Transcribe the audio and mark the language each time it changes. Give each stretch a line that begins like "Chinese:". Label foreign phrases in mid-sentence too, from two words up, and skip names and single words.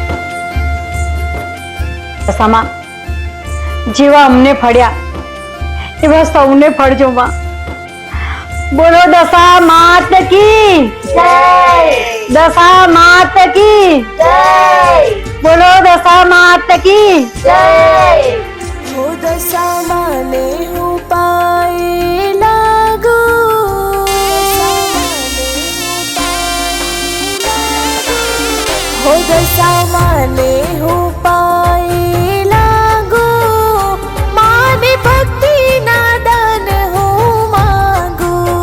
Gujarati: દશામાં, જેવા અમને ફળ્યા એવા સૌને ફળજો માં.
Hindi: बोलो दशा मात की जय. दशा मात की जय. बोलो दशा मात की जय.
Gujarati: હો દશા માને હો પાએ લાગો હો દશા માને હો પાએ લાગો માને ભક્તિ ના દાન હો માંગો